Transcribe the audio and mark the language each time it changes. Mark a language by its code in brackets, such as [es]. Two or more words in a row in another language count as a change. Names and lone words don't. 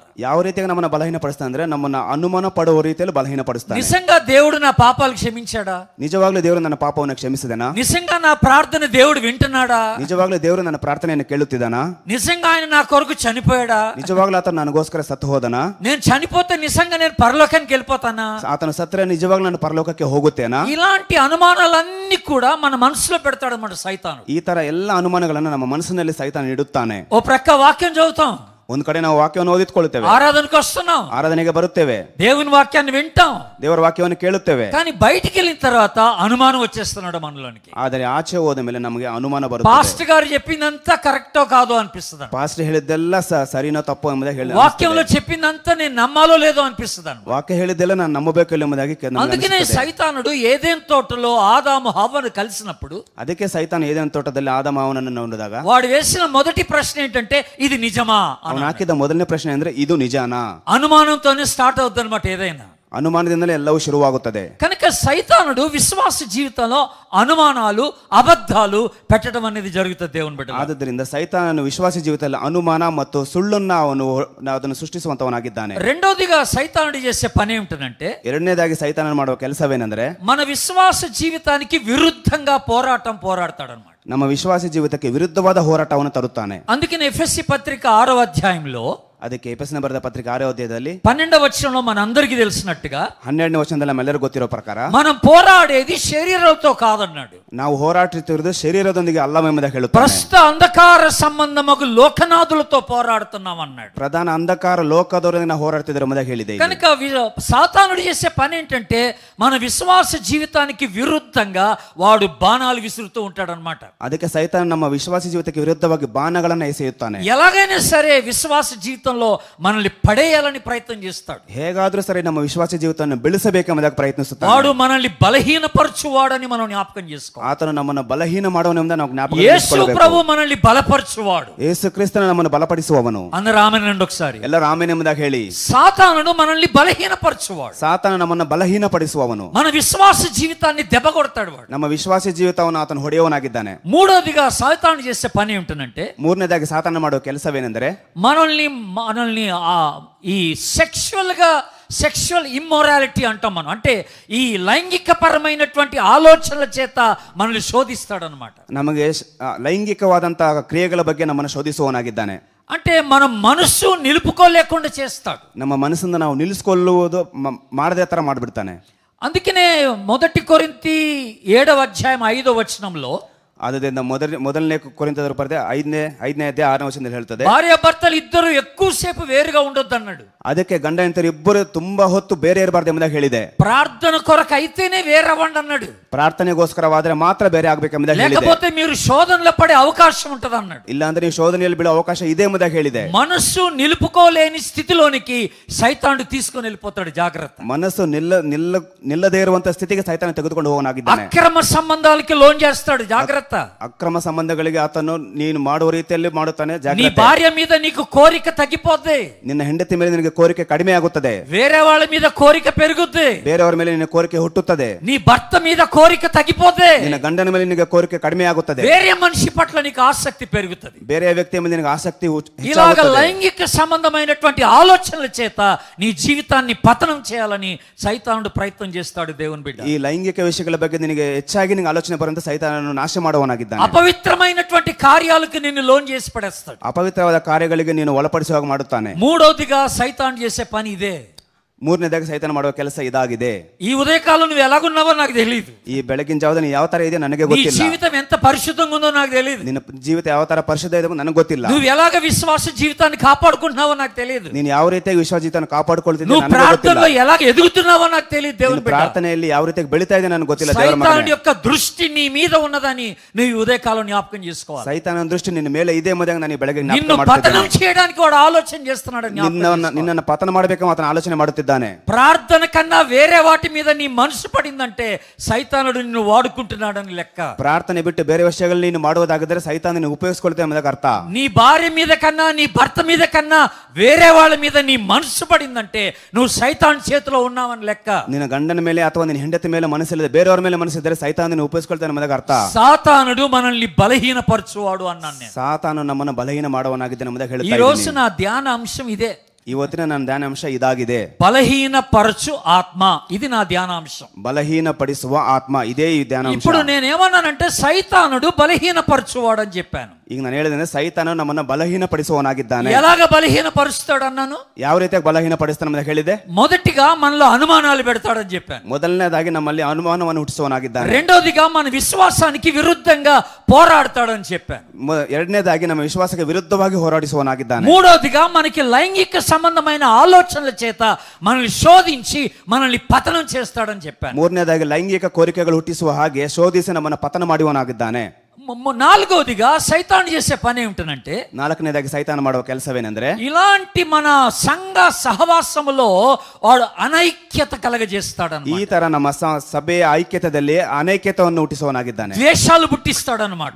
[kn] ಯಾವ ರೀತಿಯಾಗಿ ನಮ್ಮನ್ನ ಬಲಹೀನಪಡಿಸ್ತಾನೆ ಅಂದ್ರೆ ನಮ್ಮನ್ನ ಅನುಮಾನ ಪಡುವ ರೀತಿಯಲ್ಲಿ ಬಲಹೀನಪಡಿಸ್ತಾನೆ. [te] నిజంగా దేవుడు నా పాపాలు క్షమించాడా? [kn] ನಿಜವಾಗ್ಲೂ ದೇವರು ನನ್ನ ಪಾಪವನ್ನು ಕ್ಷಮಿಸಿದನಾ? [te] నిజంగా నా ప్రార్థన దేవుడు వింటున్నాడా? [kn] ನಿಜವಾಗ್ಲೂ ದೇವರು ನನ್ನ ಪ್ರಾರ್ಥನೆಯನ್ನು ಕೇಳುತ್ತಿದ್ದಾನಾ? [te] నిజంగా ఆయన నా కొరకు చనిపోయాడా? [kn] ನಿಜವಾಗ್ಲೂ ಆತನು ನನಗೋಸ್ಕರ ಸತ್ತು ಹೋದನಾ? [te] నేను చనిపోతే నిజంగా నేను పరలోకానికి వెళ్ళిపోతానా? [kn] ಆತನು ಸತ್ತರೆ ನಿಜವಾಗ್ಲೂ ನಾನು ಪರಲೋಕಕ್ಕೆ ಹೋಗುತ್ತೇನಾ? [te] ఇలాంటి అనుమానాలన్నీ కూడా మన మనసులో పెడతాడు మన సైతాను. [kn] ಈ ತರ ಎಲ್ಲ ಅನುಮಾನಗಳನ್ನು ನಮ್ಮ ಮನಸ್ಸಿನಲ್ಲಿ ಸೈತಾನ ಇಡುತ್ತಾನೆ. [te] ఓ ప్రక్క వాక్యం చదువుతాం, [kn] ಒಂದ್ ಕಡೆ ನಾವು ವಾಕ್ಯವನ್ನು ಓದಿಕೊಳ್ಳುತ್ತೇವೆ, [te] ఆరాధనకు వస్తున్నాం, [kn] ಆರಾಧನೆಗೆ ಬರುತ್ತೇವೆ, [te] దేవుని వాక్యాన్ని వింటాం, [kn] ದೇವರ ವಾಕ್ಯವನ್ನು ಕೇಳುತ್ತೇವೆ. [te] కానీ బయటికి వెళ్ళిన తర్వాత అనుమానం వచ్చేస్తున్నాడు మనలోనికి. [kn] ಆದರೆ ಆಚೆ ಹೋದ ಮೇಲೆ ನಮಗೆ ಅನುಮಾನ ಬರುತ್ತೆ. [te] పాస్టర్ గారు చెప్పిందంతా కరెక్టో కాదో అనిపిస్తుంది. [kn] ಪಾಸ್ಟರ್ ಹೇಳಿದ್ದೆಲ್ಲ ಸರಿನೋ ತಪ್ಪೋ ಎಂಬುದಾಗಿ ಹೇಳಿ, [te] వాక్యంలో చెప్పిందంతా నేను నమ్మాలో లేదో అనిపిస్తుంది. [kn] ವಾಕ್ಯ ಹೇಳಿದ್ದೆಲ್ಲ ನಾನು ನಂಬಬೇಕು ಎಂಬುದಾಗಿ [te] అందుకనే సైతానుడు ఏదెన్ తోటలో ఆదాము హవ్వను కలిసినప్పుడు, [kn] ಅದಕ್ಕೆ ಸೈತಾನ ಏದೇನ್ ತೋಟದಲ್ಲಿ ಆದಾಮ ಅವನನ್ನು ನೋಡಿದಾಗ [te] వాడు వేసిన మొదటి ప్రశ్న ఏంటంటే ఇది నిజమా? [kn] ಅವನು ಹಾಕಿದ ಮೊದಲನೇ ಪ್ರಶ್ನೆ ಅಂದ್ರೆ ಇದು ನಿಜಾನಾ? [te] అనుమానంతోనే స్టార్ట్ అవుతుంది అనమాట. ఏదైనా [kn] ಅನುಮಾನದಿಂದಲೇ ಎಲ್ಲವೂ ಶುರುವಾಗುತ್ತದೆ. [te] కనుక సైతానుడు విశ్వాస జీవితంలో అనుమానాలు అబద్ధాలు పెట్టడం అనేది జరుగుతుంది దేవుని బిడ్డ. [kn] ಆದ್ದರಿಂದ ಸೈತಾನನು ವಿಶ್ವಾಸ ಜೀವಿತದಲ್ಲಿ ಅನುಮಾನ ಮತ್ತು ಸುಳ್ಳನ್ನ ಅದನ್ನು ಸೃಷ್ಟಿಸುವಂತವನಾಗಿದ್ದಾನೆ. [te] రెండోదిగా సైతానుడు చేసే పని ఏమిటంటే, [kn] ಎರಡನೇದಾಗಿ ಸೈತಾನನು ಮಾಡುವ ಕೆಲಸವೇನೆಂದರೆ [te] మన విశ్వాಸ జీవితానికి విరుద్ధంగా పోరాడతాడు అనమాట. [kn] ನಮ್ಮ ವಿಶ್ವಾಸ ಜೀವಿತಕ್ಕೆ ವಿರುದ್ಧವಾದ ಹೋರಾಟವನ್ನು ತರುತ್ತಾನೆ. [te] అందుకనే ఎఫెసీ పత్రిక 6వ అధ్యాయంలో, [kn] ಅದಕ್ಕೆ ಎಫೆಸನ ಬರೆದ ಪತ್ರಿಕೆ 6వ ಅಧ್ಯಾಯದಲ್ಲಿ [te] 12వ వచనంలో మన అందరికీ తెలిసినట్టుగా [kn] 12ನೇ ವಚನದಲ್ಲಿ ನಮ್ಮೆಲ್ಲರಿಗೂ ಗೊತ್ತಿರೋ ಪ್ರಕಾರ [te] మనం పోరాడేది శరీరంతో కాదన్నాడు. [kn] ನಾವು ಹೋರಾಡುತ್ತಿರುವುದು ಶರೀರದೊಂದಿಗೆ ಅಲ್ಲವೆಂಬುದಾಗಿ ಹೇಳುತ್ತಾನೆ. [te] ప్రస్తుత అంధకార సంబంధమగు లోకనాథులతో పోరాడుతున్నాం అన్నాడు. [kn] ಪ್ರಧಾನ ಅಂಧಕಾರ ಲೋಕದವರೊಂದಿಗೆ ನಾವು ಹೋರಾಡ್ತಿದ್ರು ಎಂಬುದಾಗಿ ಹೇಳಿದೆ. [te] కనుక సాతానుడు చేసే పని ఏంటంటే మన విశ్వాస జీవితానికి విరుద్ధంగా వాడు బాణాలు విసురుతూ ఉంటాడు అనమాట. [kn] ಅದಕ್ಕೆ ಸೈತಾನ ನಮ್ಮ ವಿಶ್ವಾಸ ಜೀವಿತಕ್ಕೆ ವಿರುದ್ಧವಾಗಿ ಬಾಣಗಳನ್ನು ಎಸೆಯುತ್ತಾನೆ. [te] ఎలాగైనా సరే విశ్వాಸ జీవితంలో మనల్ని పడేయాలని ప్రయత్నం చేస్తాడు. [kn] ಹೇಗಾದ್ರೂ ಸರಿ ನಮ್ಮ ವಿಶ್ವಾಸ ಜೀವಿತವನ್ನು ಬೆಳೆಸಬೇಕೆಂಬುದಾಗಿ ಪ್ರಯತ್ನಿಸುತ್ತಾನೆ. [te] వాడు మనల్ని బలహీనపరచువాడని మనం జ్ఞాపకం చేసుకోవాలి. [kn] ಆತನು ನಮ್ಮನ್ನು ಬಲಹೀನ ಮಾಡುವನೆಂಬುದಾಗಿ ನಾವು ಜ್ಞಾಪಕ [te] యేసు [kn] ಮಾಡಿಕೊಳ್ಳಬೇಕು. [te] ప్రభు మనల్ని బలపరచువాడు. [kn] ಯೇಸು ಕ್ರಿಸ್ತನು ನಮ್ಮನ್ನು ಬಲಪಡಿಸುವವನು. [te] అందరూ ఆమేన్ అనండి ఒకసారి. [kn] ಎಲ್ಲರೂ ಆಮೆನ್ ಎಂಬುದಾಗಿ ಹೇಳಿ. [te] సాతానుడు మనల్ని బలహీనపరచువాడు. [kn] ಸಾತಾನ ನಮ್ಮನ್ನು ಬಲಹೀನಪಡಿಸುವವನು. [te] మన విశ్వాస జీవితాన్ని దెబ్బకొడతాడు వాడు. [kn] ನಮ್ಮ ವಿಶ್ವಾಸ ಜೀವಿತವನ್ನು ಆತನು ಹೊಡೆಯುವನಾಗಿದ್ದಾನೆ. [te] మూడోదిగా సాతాను చేసే పని ఏమిటంటే, [kn] ಮೂರನೇದಾಗಿ ಸಾತಾನ ಮಾಡುವ ಕೆಲಸವೇನೆಂದರೆ [te] మనల్ని ఈ [en] sexual immorality [te] అంటాం మనం. అంటే ఈ లైంగికపరమైనటువంటి ఆలోచనల చేత మనల్ని శోధిస్తాడనమాట. [kn] ನಮಗೆ ಲೈಂಗಿಕವಾದಂತಹ ಕ್ರಿಯೆಗಳ ಬಗ್ಗೆ ನಮ್ಮನ್ನು ಶೋಧಿಸುವವನಾಗಿದ್ದಾನೆ. [te] అంటే మనం మనస్సు నిలుపుకోలేకుండా చేస్తాడు. [kn] ನಮ್ಮ ಮನಸ್ಸನ್ನು ನಾವು ನಿಲ್ಲಿಸಿಕೊಳ್ಳುವುದು ಮಾಡದೇ ತರ ಮಾಡಿಬಿಡ್ತಾನೆ. [te] అందుకనే 1 కొరింథీ 7వ అధ్యాయం 5వ వచనంలో, [kn] ಆದ್ದರಿಂದ ಮೊದಲನೇ ಕೊರಿಂಥದವರ ಬರೆದ 5ನೇ ಅಧ್ಯಾಯ 6ನೇ ವಚನದಲ್ಲಿ ಹೇಳ್ತದೆ, [te] భార్యాభర్తలు ఇద్దరు ఎక్కువసేపు వేరుగా ఉండొద్దు అన్నాడు. [kn] ಅದಕ್ಕೆ ಗಂಡ ಹೆಂಡತಿ ಇಬ್ಬರು ತುಂಬಾ ಹೊತ್ತು ಬೇರೆ ಇರಬಾರ್ದು ಎಂಬುದಾಗಿ ಹೇಳಿದೆ. [te] ప్రార్థన కొరకు అయితేనే వేరవ్వండి అన్నాడు. [kn] ಪ್ರಾರ್ಥನೆಗೋಸ್ಕರವಾದ್ರೆ ಮಾತ್ರ ಬೇರೆ ಆಗ್ಬೇಕೆಂಬುದಾಗಿ ಹೇಳಿದೆ. [te] లేకపోతే మీరు శోధనలో పడే అవకాశం ఉంటది అన్నాడు. [kn] ಇಲ್ಲ ಅಂದ್ರೆ ನೀವು ಶೋಧನೆಯಲ್ಲಿ ಬೀಳೋ ಅವಕಾಶ ಇದೆ ಎಂಬುದಾಗಿ ಹೇಳಿದೆ. [te] మనస్సు నిలుపుకోలేని స్థితిలోనికి సైతానుడు తీసుకొని వెళ్ళిపోతాడు. జాగ్రత్త. [kn] ಮನಸ್ಸು ನಿಲ್ಲದೇ ಇರುವಂತ ಸ್ಥಿತಿಗೆ ಸೈತಾನ ತೆಗೆದುಕೊಂಡು ಹೋಗನಾಗಿದ್ದಾನೆ. [te] అక్రమ సంబంధాలకి లోన్ చేస్తాడు. జాగ్రత్త. [kn] ಅಕ್ರಮ ಸಂಬಂಧಗಳಿಗೆ ಆತನು ನೀನು ಮಾಡುವ ರೀತಿಯಲ್ಲಿ ಮಾಡುತ್ತಾನೆ. [te] నీ [kn] ಜಾಗ್ರತೆ. [te] భార్య మీద నీకు కోరిక తగ్గిపోద్ది. [kn] ನಿನ್ನ ಹೆಂಡತಿ ಮೇಲೆ ನಿನಗೆ ಕೋರಿಕೆ ಕಡಿಮೆ ಆಗುತ್ತದೆ. [te] వేరే వాళ్ళ మీద కోరిక పెరుగుద్ది. [kn] ಬೇರೆಯವರ ಮೇಲೆ ನಿನ್ನ ಕೋರಿಕೆ ಹುಟ್ಟುತ್ತದೆ. [te] నీ భర్త మీద కోరిక తగ్గిపోద్ది. [kn] ನಿನ್ನ ಗಂಡನ ಮೇಲೆ ನಿನಗೆ ಕೋರಿಕೆ ಕಡಿಮೆ ಆಗುತ್ತದೆ. [te] వేరే మనిషి పట్ల నీకు ఆసక్తి పెరుగుతుంది. [kn] ಬೇರೆ ವ್ಯಕ್ತಿಯ ಮೇಲೆ ನಿನಗೆ ಆಸಕ್ತಿ [te] ఇలాగ [kn] ಹೆಚ್ಚಾಗುತ್ತದೆ. [te] లైంగిక సంబంధమైనటువంటి ఆలోచనల చేత నీ జీవితాన్ని పతనం చేయాలని సైతానుడు ప్రయత్నం చేస్తాడు. దేవుని బిడ్డ, [kn] ಈ ಲೈಂಗಿಕ ವಿಷಯಗಳ ಬಗ್ಗೆ ನಿನಗೆ ಹೆಚ್ಚಾಗಿ ನಿನಗೆ ಆಲೋಚನೆ ಬರುವಂತ ಸೈತಾನನು ನಾಶ ಮಾಡುವವನಾಗಿದ್ದಾನೆ. [te] అపవిత్రమైనటువంటి కార్యాలకు నిన్ను లోన్ చేసి పడేస్తాడు. [kn] ಅಪವಿತ್ರವಾದ ಕಾರ್ಯಗಳಿಗೆ ನೀನು ಒಳಪಡಿಸುವಾಗ ಮಾಡುತ್ತಾನೆ. [te] మూడోదిగా సైతాను చేసే పని ఇదే. [kn] ಮೂರನೇದಾಗಿ ಸೈತಾನ ಮಾಡುವ ಕೆಲಸ ಇದಾಗಿದೆ. [te] ఈ ఉదయకాలం నువ్వు ఎలాగున్నావో నాకు తెలియదు. [kn] ಈ ಬೆಳಗಿನ ಜಾವದಲ್ಲಿ ನೀ ಯಾವ ತರ ಇದೆ ನನಗೆ [te] నీ [kn] ಗೊತ್ತಿಲ್ಲ. [te] జీవితం ఎంత పరిశుద్ధంగా ఉందో నాకు తెలియదు. [kn] ನಿನ್ನ ಜೀವಿತ ಯಾವ ತರ ಪರಿಶುದ್ಧ ಇದೆ ನನಗೆ ಗೊತ್ತಿಲ್ಲ. [te] నువ్వు ఎలాగ విశ్వాస జీవితాన్ని కాపాడుకుంటున్నావో నాకు తెలియదు. [kn] ನೀನು ಯಾವ ರೀತಿಯಾಗಿ ವಿಶ್ವಾಸ ಜೀವಿತವನ್ನು ಕಾಪಾಡಿಕೊಳ್ಳುತ್ತಿದ್ದೆ [te] నువ్వు [kn] ನನಗೆ ಗೊತ್ತಿಲ್ಲ. [te] ప్రార్థనలో ఎలాగ ఎదుగుతున్నావో నాకు తెలియదు. దేవుని బిడ్డ, [kn] ಪ್ರಾರ್ಥನೆಯಲ್ಲಿ ಯಾವ ರೀತಿಯಾಗಿ ಬೆಳೀತಾ ಇದೆ ನನಗೆ ಗೊತ್ತಿಲ್ಲ. ದೇವರ [te] సైతాను [kn] ಮಗನೇ, [te] యొక్క దృష్టి నీ మీద ఉన్నదని నువ్వు ఈ ఉదయకాలం జ్ఞాపకం చేసుకోవాలి. [kn] ಸೈತಾನನ ದೃಷ್ಟಿ ನಿನ್ನ ಮೇಲೆ ಇದೆ ಎಂಬುದಾಗಿ ನಾನು ಈ ಬೆಳಗ್ಗೆ [te] నిన్ను [kn] ಜ್ಞಾಪಕ [te] పతనం [kn] ಮಾಡ್ತಿದ್ದೇನೆ. [te] చేయడానికి వాడు ఆలోచన చేస్తున్నాడు. [kn] ನಿನ್ನನ್ನು ಪತನ ಮಾಡಬೇಕು ಆತನ ಆಲೋಚನೆ ಮಾಡುತ್ತಿದ್ದಾನೆ. [te] ప్రార్థన కన్నా వేరే వాటి మీద నీ మనసు పడిందంటే సైతానుడు నిన్ను వాడుకుంటున్నాడని లెక్క. [kn] ಪ್ರಾರ್ಥನೆ ಬಿಟ್ಟು ಬೇರೆ ವಿಷಯಗಳು ನೀನು ಮಾಡುವುದಾಗಿದ್ದರೆ ಸೈತಾನ ನೀನು ಉಪಯೋಗಿಸಿಕೊಳ್ತೇವೆ ಎಂಬುದಕ್ಕೆ ಅರ್ಥ. [te] నీ భార్య మీద కన్నా నీ భర్త మీద కన్నా వేరే వాళ్ళ మీద నీ మనసు పడిందంటే నువ్వు సైతాన్ చేతిలో ఉన్నావని లెక్క. [kn] ನಿನ್ನ ಗಂಡನ ಮೇಲೆ ಅಥವಾ ನಿನ್ನ ಹೆಂಡತಿ ಮೇಲೆ ಮನಸ್ಸಿಲ್ಲದೆ ಬೇರೆಯವರ ಮೇಲೆ ಮನಸ್ಸಿದ್ದರೆ ಸೈತಾನ ನೀನು ಉಪಯೋಗಿಸಿಕೊಳ್ತೇನೆ ಎಂಬುದಕ್ಕೆ ಅರ್ಥ. [te] సాతానుడు మనల్ని బలహీనపరచువాడు అన్నాను నేను. [kn] ಸಾತಾನು ನಮ್ಮನ್ನು ಬಲಹೀನ ಮಾಡುವನಾಗಿದ್ದಾನೆ ಎಂಬುದಾಗಿ [te] ఈ [kn] ಹೇಳ್ತಾ [te] రోజు [kn] ಇದ್ದೀನಿ. [te] నా ధ్యాన అంశం ఇదే. [kn] ಇವತ್ತಿನ ನನ್ನ ಧ್ಯಾನಾಂಶ ಇದಾಗಿದೆ. [te] బలహీనపరచు ఆత్మ, ఇది నా ధ్యానాంశం. [kn] ಬಲಹೀನಪಡಿಸುವ ಆತ್ಮ, ಇದೇ ಈ ಧ್ಯಾನಾಂಶ. [te] ఇప్పుడు నేనేమన్నానంటే సైతానుడు బలహీనపరచువాడు అని చెప్పాను. [kn] ಈಗ ನಾನು ಹೇಳಿದ್ರೆ ಸೈತಾನು ನಮ್ಮನ್ನು ಬಲಹೀನಪಡಿಸುವವನಾಗಿದ್ದಾನೆ. [te] ఎలాగ బలహీనపరుస్తాడు అన్నాను. [kn] ಯಾವ ರೀತಿಯಾಗಿ ಬಲಹೀನಪಡಿಸ್ತಾನೆ ಅಂತ ಹೇಳಿದೆ. [te] మొదటిగా మనలో అనుమానాలు పెడతాడని చెప్పాను. [kn] ಮೊದಲನೇದಾಗಿ ನಮ್ಮಲ್ಲಿ ಅನುಮಾನವನ್ನು ಹುಟ್ಟಿಸುವವನಾಗಿದ್ದಾನೆ. [te] రెండోదిగా మన విశ్వాసానికి విరుద్ధంగా పోరాడతాడని చెప్పాను. [kn] ಎರಡನೇದಾಗಿ ನಮ್ಮ ವಿಶ್ವಾಸಕ್ಕೆ ವಿರುದ್ಧವಾಗಿ ಹೋರಾಡಿಸುವವನಾಗಿದ್ದಾನೆ. [te] మూడోదిగా మనకి లైంగిక సంబంధమైన ఆలోచనల చేత మనల్ని శోధించి మనల్ని పతనం చేస్తాడని చెప్పాను. [kn] ಮೂರನೇದಾಗಿ ಲೈಂಗಿಕ ಕೋರಿಕೆಗಳು ಹುಟ್ಟಿಸುವ ಹಾಗೆ ಶೋಧಿಸಿ ನಮ್ಮನ್ನು ಪತನ ಮಾಡುವವನಾಗಿದ್ದಾನೆ. [te] నాలుగోదిగా సైతాను చేసే పని ఏమిటనంటే, [kn] ನಾಲ್ಕನೇದಾಗಿ ಸೈತಾನ ಮಾಡುವ ಕೆಲಸವೇನೆಂದ್ರೆ, [te] ఇలాంటి మన సంఘ సహవాసములో వాడు అనైక్యత కలగజేస్తాడు. [kn] ಈ ತರ ನಮ್ಮ ಸಭೆಯ ಐಕ್ಯತೆಯಲ್ಲಿ ಅನೈಕ್ಯತೆಯನ್ನು ಹುಟ್ಟಿಸುವವನಾಗಿದ್ದಾನೆ. [te] ద్వేషాలు పుట్టిస్తాడన్నమాట.